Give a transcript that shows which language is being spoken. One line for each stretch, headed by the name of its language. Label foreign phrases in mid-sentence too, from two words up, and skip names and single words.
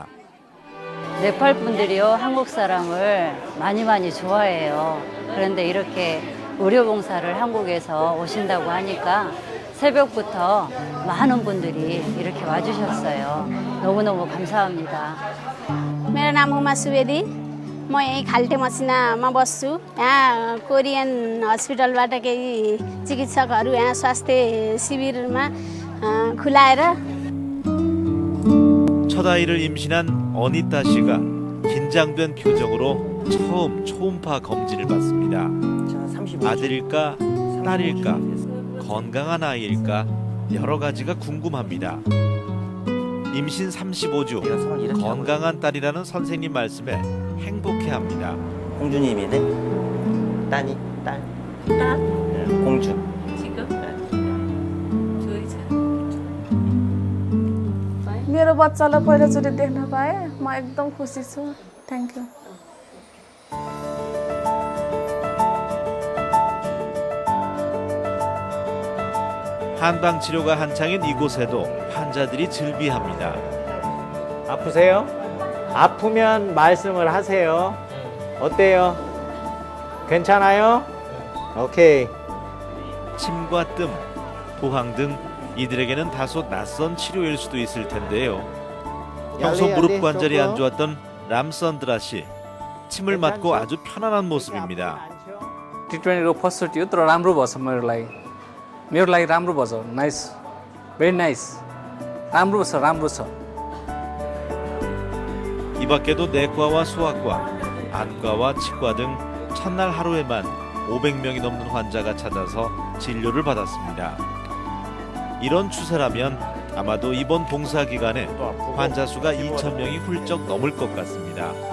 Korean: 네팔 분들이요, 한국 사람을 많이 좋아해요. 그런데 이렇게 의료봉사를 한국에서 오신다고 하니까 새벽부터 많은 분들이 이렇게 와주셨어요. 너무너무 감사합니다.
Nepali: मेरो नाम हुमा सुवेदी, म यही खाल्टे मसिनामा बस्छु। यहाँ कोरियन हस्पिटलबाट केही चिकित्सकहरू यहाँ स्वास्थ्य शिविरमा खुलाएर
Korean: 첫 아이를 임신한 어니타 씨가 긴장된 표정으로 처음 초음파 검진을 받습니다. 아들일까, 딸일까, 건강한 아이일까 여러 가지가 궁금합니다. 임신 35주, 건강한 딸이라는 선생님 말씀에 행복해합니다. 공주님이네. 딸. 공주.
Nepali: मेरो बच्चालाई पहिलोचोटि देख्न पाएँ, म एकदम खुसी छु।
English: thank you.
Korean: 한방 치료가 한창인 이곳에도 환자들이 즐비합니다. 아프세요? 아프면 말씀을 하세요. 어때요? 괜찮아요? 오케이. 침과 뜸, 부항 등 이들에게는 다소 낯선 치료일 수도 있을 텐데요. 평소 무릎 관절이 안 좋았던 람선드라 씨, 침을 맞고 아주 편안한 모습입니다.
Nepali: ट्रिटमेन्टको फर्स्ट थियो तर राम्रो भएछ मेरो लागि राम्रो भएछ
English: nice very nice
Nepali: राम्रो छ
Korean: 이 밖에도 내과와 소아과, 안과와 치과 등 첫날 하루에만 500명이 넘는 환자가 찾아서 진료를 받았습니다. 이런 추세라면 아마도 이번 봉사 기간에 환자 수가 2,000명이 훌쩍 넘을 것 같습니다.